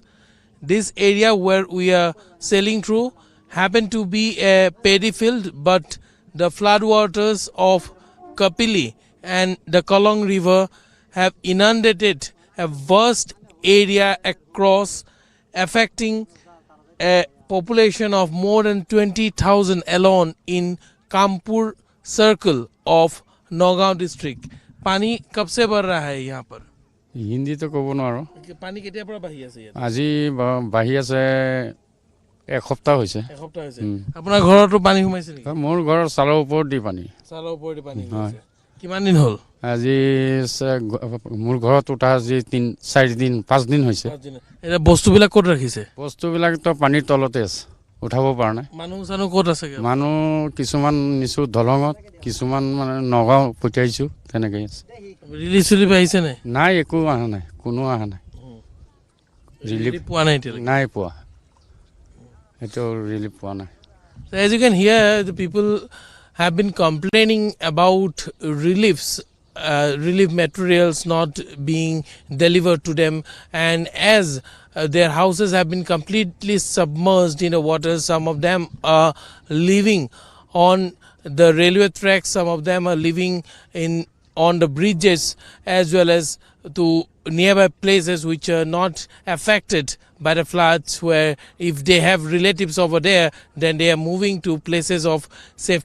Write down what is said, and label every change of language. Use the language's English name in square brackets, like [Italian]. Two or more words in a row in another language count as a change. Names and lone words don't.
[English] This area where we are sailing through happened to be a paddy field, but the floodwaters of Kapili and the Kalong River have inundated a vast area across, affecting a population of more than 20,000 alone in Kanpur circle of Nagaon district. [Hindi] पानी कब से बढ़ रहा है यहाँ पर? [Assamese] হিন্দী তো কব নোৱাৰো। পানী কেতিয়াৰ পৰা বাঢ়ি আছে ইয়াত? আজি বাঢ়ি আছে এক সপ্তাহ হৈছে। এক সপ্তাহ হৈছে। আপোনাৰ ঘৰতো পানী সোমাইছে নেকি? মোৰ ঘৰৰ চালৰ ওপৰত দি পানী। চালৰ ওপৰত দি পানী হৈছে। কিমান দিন হ'ল? আজি মোৰ ঘৰত উঠা আজি 3-4 দিন 5 দিন হৈছে। এটা বস্তুবিলাক ক'ত ৰাখিছে? বস্তুবিলাক তো পানীৰ তলতে আছে। উঠাব পৰা নাই মানুহ চানুহ ক'ত আছে মানুহ কিছুমান নিছো দলঙত কিছুমান মানে নগাঁও পঠিয়াইছো তেনেকৈ আছে ৰিলিফ চিলিফ আহিছে নে নাই একো অহা নাই কোনো অহা নাই ৰিলিফ পোৱা নাই এতিয়ালৈকে নাই পোৱা এইটো ৰিলিফ পোৱা নাই [English] So as you can hear, the people have been complaining about relief materials not being delivered to them, and as their houses have been completely submerged in the water, some of them are living on the railway tracks, some of them are living on the bridges, as well as to nearby places which are not affected by the floods, where if they have relatives over there, then they are moving to places of safety.